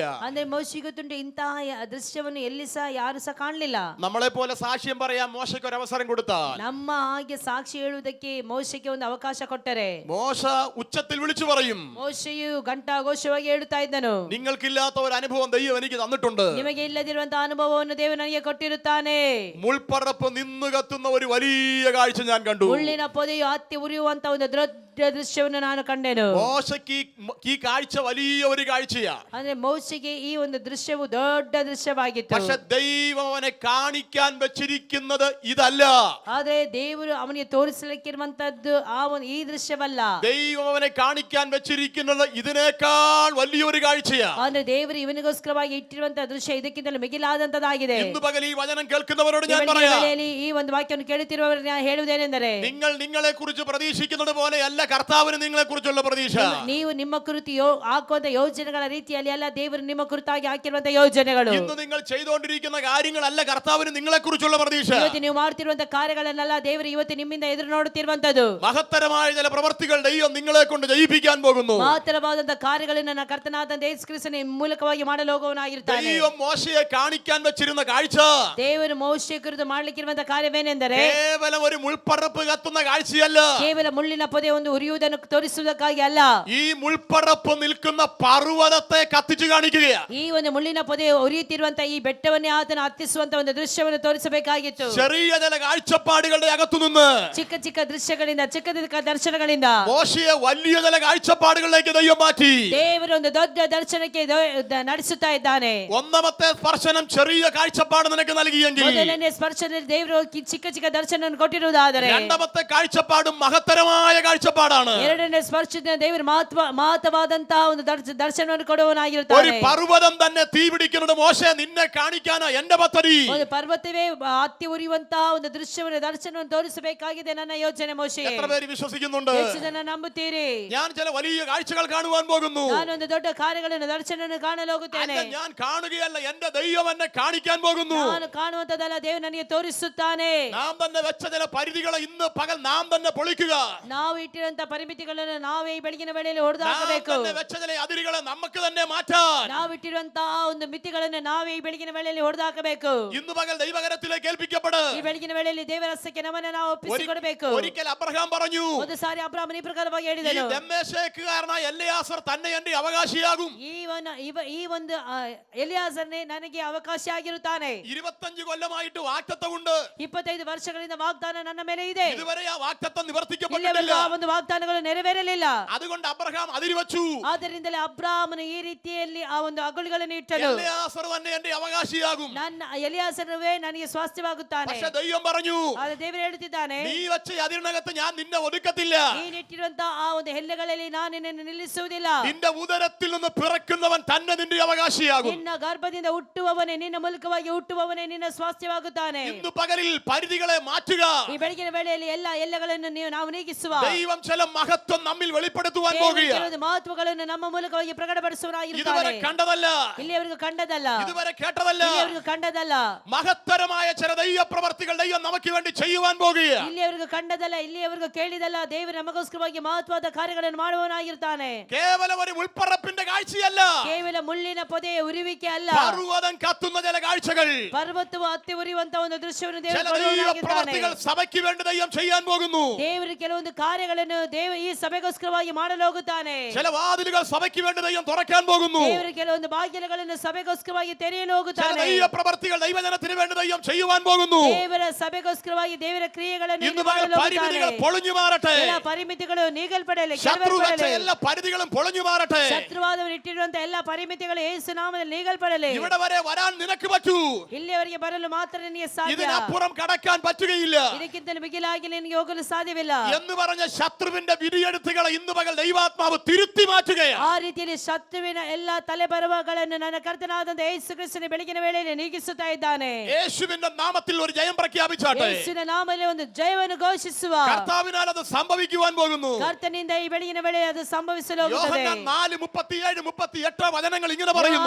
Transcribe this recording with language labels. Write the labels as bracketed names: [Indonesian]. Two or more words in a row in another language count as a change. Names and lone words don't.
[Kannada] ಅಂದ್ರೆ ಮೋಶೆಗೆ ಗೊತ್ತುಂಟು ಇಂತಹ ದೃಶ್ಯವನ್ನು ಎಲ್ಲಿ ಸಹ ಯಾರು ಸಹ ಕಾಣಲಿಲ್ಲ. [Malayalam] നമ്മളെ പോലെ സാക്ഷ്യം പറയാൻ മോശയ്ക്ക് ഒരു അവസരം കൊടുത്താൽ, [Kannada] ನಮ್ಮ ಹಾಗೆ ಸಾಕ್ಷಿ ಹೇಳುವುದಕ್ಕೆ ಮೋಶೆಗೆ ಒಂದು ಅವಕಾಶ ಕೊಟ್ಟರೆ, [Malayalam] മോശ ഉച്ചത്തിൽ വിളിച്ചു പറയും, [Kannada] ಮೋಶೆಯು ಘಂಟಾಘೋಷವಾಗಿ ಹೇಳುತ್ತಾ ಇದ್ದನು, [Malayalam] നിങ്ങൾക്കില്ലാത്ത ഒരു അനുഭവം ദൈവം എനിക്ക് തന്നിട്ടുണ്ട്. [Kannada] ನಿಮಗೆ ಇಲ್ಲದಿರುವಂತಹ ಅನುಭವವನ್ನು ದೇವರು ನನಗೆ ಕೊಟ್ಟಿರುತ್ತಾನೆ. [Malayalam] മുൾപ്പടർപ്പ് നിന്ന് കത്തുന്ന ഒരു വലിയ കാഴ്ച ഞാൻ കണ്ടു. [Kannada] ಮುಳ್ಳಿನ ಪೊದೆಯು ಹತ್ತಿ ಉರಿಯುವಂತ ಒಂದು ದೊಡ್ಡ ದೃಶ್ಯವನ್ನು ನಾನು ಕಂಡೆನು. [Malayalam] മോശയ്ക്ക് ഈ കാഴ്ച വലിയ ഒരു കാഴ്ചയാ. [Kannada] ಅಂದ್ರೆ ಮೋಶೆಗೆ ಈ ಒಂದು ದೃಶ್ಯವು ದೊಡ್ಡ ದೃಶ್ಯವಾಗಿತ್ತು. [Malayalam] പക്ഷെ ദൈവം അവനെ കാണിക്കാൻ വെച്ചിരിക്കുന്നത് ഇതല്ല. [Kannada] ಆದ್ರೆ ದೇವರು ಅವನಿಗೆ ತೋರಿಸಲಿಕ್ಕಿರುವಂತದ್ದು ಈ ದೃಶ್ಯವಲ್ಲ. [Malayalam] ദൈവം അവനെ കാണിക്കാൻ വെച്ചിരിക്കുന്നത് ഇതിനേക്കാൾ വലിയൊരു കാഴ്ചയാ. [Kannada] ಅಂದ್ರೆ ದೇವರು ಇವನಿಗೋಸ್ಕರವಾಗಿ ಇಟ್ಟಿರುವಂತಹ ದೃಶ್ಯ ಇದಕ್ಕಿಂತಲೂ ಮಿಗಿಲಾದಂತದಾಗಿದೆ. [Malayalam] ഇന്ന് പകൽ ഈ വചനം കേൾക്കുന്നവരോട് ഞാൻ പറയാം, [Kannada] ಈ ಒಂದು ವಾಕ್ಯವನ್ನು ಕೇಳುತ್ತಿರುವವರು ನಾನು ಹೇಳುವುದೇನೆಂದರೆ, [Malayalam] നിങ്ങൾ നിങ്ങളെ കുറിച്ച് പ്രതീക്ഷിക്കുന്നത് പോലെയല്ല കർത്താവിന് നിങ്ങളെ കുറിച്ചുള്ള പ്രതീക്ഷ. [Kannada] ನೀವು ನಿಮ್ಮ ಕುರಿತು ಹಾಕುವಂತ ಯೋಜನೆಗಳ ರೀತಿಯಲ್ಲಿ ಅಲ್ಲ, ದೇವರು ನಿಮ್ಮ ಕುರಿತಾಗಿ ಹಾಕಿರುವಂತಹ ಯೋಜನೆಗಳು. [Malayalam] ഇന്ന് നിങ്ങൾ ചെയ്തുകൊണ്ടിരിക്കുന്ന കാര്യങ്ങളല്ല കർത്താവിന് നിങ്ങളെ കുറിച്ചുള്ള പ്രതീക്ഷ. [Kannada] ಇವತ್ತು ನೀವು ಮಾಡ್ತಿರುವಂತಹ ಕಾರ್ಯಗಳನ್ನೆಲ್ಲ ದೇವರು ಇವತ್ತು ನಿಮ್ಮಿಂದ ಎದುರು ನೋಡುತ್ತಿರುವಂತದ್ದು. [Malayalam] മഹത്തരമായ ചില പ്രവർത്തികൾ ദൈവം നിങ്ങളെ കൊണ്ട് ജയിപ്പിക്കാൻ പോകുന്നു. [Kannada] ಮಹತ್ತರವಾದಂತಹ ಕಾರ್ಯಗಳನ್ನು ನನ್ನ ಕರ್ತನಾದ ಯೇಸು ಕ್ರಿಸ್ತನ ಮೂಲಕವಾಗಿ ಮಾಡಲು ಹೋಗುವವನಾಗಿರುತ್ತಾನೆ. [Malayalam] ദൈവം മോശയെ കാണിക്കാൻ വെച്ചിരുന്ന കാഴ്ച, [Kannada] ದೇವರು ಮೋಶೆಯ ಕುರಿತು ಮಾಡಲಿಕ್ಕಿರುವಂತಹ ಕಾರ್ಯವೇನೆಂದರೆ, [Malayalam] കേവലം ഒരു മുൾപ്പടർപ്പ് കത്തുന്ന കാഴ്ചയല്ല. [Kannada] ಕೇವಲ ಮುಳ್ಳಿನ ಪೊದೆ ಒಂದು ಉರಿಯುವುದನ್ನು ತೋರಿಸುವುದಕ್ಕಾಗಿ ಅಲ್ಲ, [Malayalam] ഈ മുൾപ്പടർപ്പ് നിൽക്കുന്ന പർവ്വതത്തെ കത്തിച്ചു കാണിക്കുകയാ. [Kannada] ಈ ಒಂದು ಮುಳ್ಳಿನ ಪೊದೆ ಉರಿಯುತ್ತಿರುವಂತಹ ಈ ಬೆಟ್ಟವನ್ನೇ ಆತನ ಹತ್ತಿಸುವಂತ ಒಂದು ದೃಶ್ಯವನ್ನು ತೋರಿಸಬೇಕಾಗಿತ್ತು. [Malayalam] ചെറിയ ചില കാഴ്ചപ്പാടുകളുടെ അകത്തുനിന്ന് [Kannada] ಚಿಕ್ಕ ಚಿಕ್ಕ ದೃಶ್ಯಗಳಿಂದ, ಚಿಕ್ಕ ಚಿಕ್ಕ ದರ್ಶನಗಳಿಂದ [Malayalam] മോശയെ വലിയ ചില കാഴ്ചപ്പാടുകളിലേക്ക് ദൈവം മാറ്റി. [Kannada] ದೇವರು ಒಂದು ದೊಡ್ಡ ದರ್ಶನಕ್ಕೆ ನಡೆಸುತ್ತಾ ಇದ್ದಾನೆ. [Malayalam] ഒന്നാമത്തെ സ്പർശനം ചെറിയ കാഴ്ചപ്പാട് നിനക്ക് നൽകിയെങ്കിൽ, [Kannada] ಮೊದಲನೇ ಸ್ಪರ್ಶದಲ್ಲಿ ದೇವರು ಚಿಕ್ಕ ಚಿಕ್ಕ ದರ್ಶನ ಕೊಟ್ಟಿರುವುದಾದರೆ, [Malayalam] രണ്ടാമത്തെ കാഴ്ചപ്പാടും മഹത്തരമായ കാഴ്ചപ്പാടാണ്. [Kannada] ಎರಡನೇ ಸ್ಪರ್ಶದಿಂದ ದೇವರು ಮಹತ್ವವಾದಂತಹ ಒಂದು ದರ್ಶನವನ್ನು [Malayalam] ഒരു [Kannada] ಕೊಡುವವನಾಗಿರುತ್ತಾನೆ. [Malayalam] പർവ്വതം തന്നെ തീ പിടിക്കുന്നത് മോശെ നിന്നെ കാണിക്കാനാ എന്റെ പദ്ധതി. [Kannada] ಒಂದು ಪರ್ವತವೇ ಹತ್ತಿ ಉರಿಯುವಂತಹ ಒಂದು ದರ್ಶನವನ್ನು ತೋರಿಸಬೇಕಾಗಿದೆ ನನ್ನ ಯೋಚನೆ. ಮೋಶೆ, [Malayalam] എത്ര പേര് വിശ്വസിക്കുന്നുണ്ട്? [Kannada] ಎಷ್ಟು ಜನ ನಂಬುತ್ತೀರಿ? [Malayalam] ഞാൻ ചില വലിയ കാഴ്ചകൾ കാണുവാൻ പോകുന്നു. [Kannada] ನಾನೊಂದು ದೊಡ್ಡ ಕಾರ್ಯಗಳನ್ನು ದರ್ಶನವನ್ನು ಕಾಣಲು ಹೋಗುತ್ತೇನೆ. [Malayalam] അല്ല, ഞാൻ കാണുകയല്ല, എന്റെ ദൈവം എന്നെ കാണിക്കാൻ പോകുന്നു. [Kannada] ನಾನು ಕಾಣುವಂತದಲ್ಲ, ದೇವರು ನನಗೆ ತೋರಿಸುತ್ತಾನೆ. [Malayalam] നാം തന്നെ വെച്ച ചില പരിധികളെ ഇന്ന് പകൽ നാം തന്നെ പൊളിക്കുക. [Kannada] ನಾವು ಇಟ್ಟಿರುವಂತ ಪರಿಮಿತಿಗಳನ್ನು ನಾವೇ ಈ ಬೆಳಗಿನ ವೇಳೆಯಲ್ಲಿ [Malayalam] നാം [Kannada] ಹೊಡೆದಾಕಬೇಕು. [Malayalam] തന്നെ വെച്ച ചില അതിരുകളെ നമുക്ക് തന്നെ മാറ്റാൻ [Kannada] ನಾವು ಇಟ್ಟಿರುವಂತಹ ಒಂದು ಮಿತಿಗಳನ್ನು ನಾವೇ ಈ ಬೆಳಗಿನ ವೇಳೆಯಲ್ಲಿ ಹೊಡೆದಾಕಬೇಕು. [Malayalam] ഇന്ന് പകൽ ദൈവകരത്തിലേക്ക് ഏൽപ്പിക്കപ്പെട്. [Kannada] ಈ ಬೆಳಗಿನ ವೇಳೆಯಲ್ಲಿ ದೇವರ ಹಸ್ತಕ್ಕೆ ನಮ್ಮನ್ನು ನಾವು ಒಪ್ಪಿಸಿಕೊಡಬೇಕು. [Malayalam] ഒരിക്കൽ അബ്രഹാം പറഞ്ഞു, [Kannada] ಒಂದು ಸಾರಿ ಅಬ್ರಹಾಮನ ಈ ಪ್ರಕಾರವಾಗಿ [Malayalam] ഈ [Kannada] ಹೇಳಿದನು, [Malayalam] ദമ്മേശേക്കുകാരനായ എലെയാസർ തന്നെ എന്റെ അവകാശിയാകും. [Kannada] ಈ ಒಂದು ಎಲಿಯಾಸರನೇ ನನಗೆ ಅವಕಾಶ ಆಗಿರುತ್ತಾನೆ. [Malayalam] 25 കൊല്ലമായിട്ട് വാഗ്ദത്തമുണ്ട്. [Kannada] 25 ವರ್ಷಗಳಿಂದ ವಾಗ್ದಾನ ನನ್ನ ಮೇಲೆ ಇದೆ. [Malayalam] ഇതുവരെ ആ വാഗ്ദത്തം [Kannada] ಇಲ್ಲಿವರೆಗೂ [Malayalam] നിവർത്തിക്കപ്പെട്ടിട്ടില്ല. [Kannada] ಆ ಒಂದು ವಾಗ್ದಾನಗಳು ನೆರವೇರಲಿಲ್ಲ. [Malayalam] അതുകൊണ്ട് അബ്രഹാം അതിരുവച്ചു. [Kannada] ಆದ್ದರಿಂದಲೇ ಅಬ್ರಹಾಮನು ಈ ರೀತಿಯಲ್ಲಿ ಆ ಒಂದು ಅಗುಳಿಗಳನ್ನು ಇಟ್ಟನು. [Malayalam] എലെയാസർ തന്നെ എന്റെ അവകാശിയാകും. [Kannada] ನನ್ನ ಎಲಿಯಾಸರವೇ ನನಗೆ ಸ್ವಾಸ್ಥ್ಯವಾಗುತ್ತಾನೆ. [Malayalam] പക്ഷെ ദൈവം പറഞ്ഞു, [Kannada] ಆದ್ರೆ ದೇವರು ಹೇಳುತ್ತಿದ್ದಾನೆ, [Malayalam] നീ വെച്ച അതിരിനകത്ത് ഞാൻ നിന്നെ ഒതുക്കത്തില്ല. [Kannada] ನೀನಿಟ್ಟಿರುವಂತಹ ಆ ಒಂದು ಹೆಲ್ಲೆಗಳಲ್ಲಿ ನಾನು ನಿನ್ನನ್ನು ನಿಲ್ಲಿಸುವುದಿಲ್ಲ. [Malayalam] നിന്റെ ഉദരത്തിൽ നിന്ന് പിറക്കുന്നവൻ തന്നെ നിന്റെ അവകാശിയാകും. [Kannada] ನಿನ್ನ ಗರ್ಭದಿಂದ ಹುಟ್ಟುವವನೇ, ನಿನ್ನ ಮೂಲಕವಾಗಿ ಹುಟ್ಟುವವನೇ ನಿನ್ನ ಸ್ವಾಸ್ಥ್ಯವಾಗುತ್ತಾನೆ. [Malayalam] ഇന്ന് പകലിൽ പരിധികളെ മാറ്റുക. [Kannada] ಈ ಬೆಳಗಿನ ವೇಳೆಯಲ್ಲಿ ಎಲ್ಲ ಎಲ್ಲಗಳನ್ನು ನಾವು ನೀಗಿಸುವ [Malayalam] ദൈവം ചില മഹത്വം നമ്മിൽ വെളിപ്പെടുത്തുവാൻ [Kannada] ದೇವರು [Malayalam] പോകുകയാണ്. [Kannada] ಕೆಲವೊಂದು ಮಹತ್ವಗಳನ್ನು ನಮ್ಮ ಮೂಲಕವಾಗಿ [Malayalam] ഇതുവരെ [Kannada] ಪ್ರಕಟಪಡಿಸುವವರಾಗಿರುತ್ತಾನೆ. [Malayalam] കണ്ടതല്ല, [Kannada] ಇಲ್ಲಿಯವರೆಗೂ ಕಂಡದಲ್ಲ, [Malayalam] ഇതുവരെ കേട്ടതല്ല, [Kannada] ಇಲ್ಲಿಯವರೆಗೂ ಕಂಡದಲ್ಲ, [Malayalam] മഹത്തരമായ ചില ദൈവ പ്രവർത്തികൾ ദൈവം നമുക്ക് വേണ്ടി ചെയ്യുവാൻ പോകുകയാണ്. [Kannada] ಇಲ್ಲಿಯವರೆಗೂ ಕಂಡದಲ್ಲ, ಇಲ್ಲಿಯವರೆಗೂ ಕೇಳಿದಲ್ಲ, ದೇವರು ನಮಗೋಸ್ಕರವಾಗಿ ಮಹತ್ವದ ಕಾರ್ಯಗಳನ್ನು ಮಾಡುವವನಾಗಿರ್ತಾನೆ. [Malayalam] കേവലം ഒരു ഉൾപ്പറപ്പിന്റെ കാഴ്ചയല്ല, [Kannada] ಕೇವಲ ಮುಳ್ಳಿನ ಪೊದೆಯ ಉರಿವಿಕೆ ಅಲ್ಲ, [Malayalam] പർവ്വതം കത്തുന്ന ചില കാഴ്ചകൾ, [Kannada] ಪರ್ವತವು ಹತ್ತಿ ಉರಿಯುವಂತ ಒಂದು ದೃಶ್ಯವನ್ನು [Malayalam] ചില [Kannada] ದೇವರು [Malayalam] ദൈവ [Kannada] ಕೊಡುವವನಾಗಿದ್ದಾನೆ. [Malayalam] പ്രവർത്തികൾ സഭയ്ക്ക് വേണ്ടി ദൈവം ചെയ്യാൻ പോകുന്നു. [Kannada] ದೇವರು ಕೆಲವೊಂದು ಕಾರ್ಯಗಳನ್ನು ಈ ಸಭೆಗೋಸ್ಕರವಾಗಿ ಮಾಡಲು ಹೋಗುತ್ತಾನೆ. [Malayalam] ചില വാതിലുകൾ സഭയ്ക്ക് വേണ്ടി ദൈവം തുറക്കാൻ പോകുന്നു. [Kannada] ದೇವರು ಕೆಲವೊಂದು ಬಾಗಿಲುಗಳನ್ನು ಸಭೆಗೋಸ್ಕರವಾಗಿ ತೆರೆಯಲು [Malayalam] ചില [Kannada] ಹೋಗುತ್ತಾನೆ. [Malayalam] ദൈവ പ്രവർത്തികൾ ദൈവജനത്തിന് വേണ്ടി ദൈവം ചെയ്യുവാൻ പോകുന്നു. [Kannada] ದೇವರ ಸಭೆಗೋಸ್ಕರವಾಗಿ ದೇವರ ಕ್ರಿಯೆಗಳನ್ನು [Malayalam] ഇന്ന് പകൽ [Kannada] ಮಾಡಲು [Malayalam] പരിമിതികൾ [Kannada] ಹೋಗುತ್ತಾನೆ. [Malayalam] പൊളിഞ്ഞു മാറട്ടെ. [Kannada] ಎಲ್ಲ ಪರಿಮಿತಿಗಳು ನೀಗಲ್ಪಡಲಿ, [Malayalam] ശത്രു വെച്ച [Kannada] ಕೆಡವಲ್ಪಡಲಿ. [Malayalam] എല്ലാ പരിധികളും പൊളിഞ്ഞു മാറട്ടെ. [Kannada] ಶತ್ರುವಾದವರು ಇಟ್ಟಿರುವಂತ ಎಲ್ಲ ಪರಿಮಿತಿಗಳು ಯೇಸು ನಾಮದಲ್ಲಿ ನೀಗಲ್ಪಡಲಿ. [Malayalam] ഇവിടെ വരെ വരാൻ നിനക്ക് പറ്റൂ. [Kannada] ಇಲ್ಲಿಯವರೆಗೆ ಬರಲು ಮಾತ್ರ ನಿನಗೆ ಸಾಧ್ಯ. [Malayalam] ഇതിനപ്പുറം കടക്കാൻ പറ്റുകയില്ല [Kannada] ಇದಕ್ಕಿಂತ ಮಿಗಿಲಾಗಿ ನಿನಗೆ ಹೋಗಲು ಸಾಧ್ಯವಿಲ್ಲ [Malayalam] എന്ന് പറഞ്ഞ ശത്രുവിന്റെ വിധിയെഴുത്തുകളെ ഇന്ന് പകൽ ദൈവാത്മാവ് തിരുത്തി മാറ്റുകയാണ്. [Kannada] ಆ ರೀತಿಯಲ್ಲಿ ಶತ್ರುವಿನ ಎಲ್ಲ തലബರവಗಳನ್ನು ನನ್ನ ಕರ್ತನಾದಂತ ಯೇಸು ಕ್ರಿಸ್ತನ ಬೆಳಗಿನ ವೇಳೆಯಲ್ಲಿ ನೀಗಿಸುತ್ತಾ ಇದ್ದಾನೆ. [Malayalam] യേശുവിന്റെ നാമത്തിൽ ഒരു ജയം പ്രഖ്യാപിച്ചാട്ടെ. [Kannada] ಯೇಸುವಿನ ನಾಮದಲ್ಲಿ ಒಂದು ಜಯವನ್ನು ಘೋಷಿಸುವ. [Malayalam] കർത്താവിനാൽ അത് സംഭവിക്കുവാൻ പോകുന്നു. [Kannada] ಕರ್ತನಿಂದ ಈ ಬೆಳಗಿನ ವೇಳೆ ಅದು ಸಂಭವಿಸಲು ಹೋಗುತ್ತದೆ. [Malayalam] യോഹന്നാൻ 4:37-38 വചനങ്ങൾ ഇങ്ങനെ പറയുന്നു.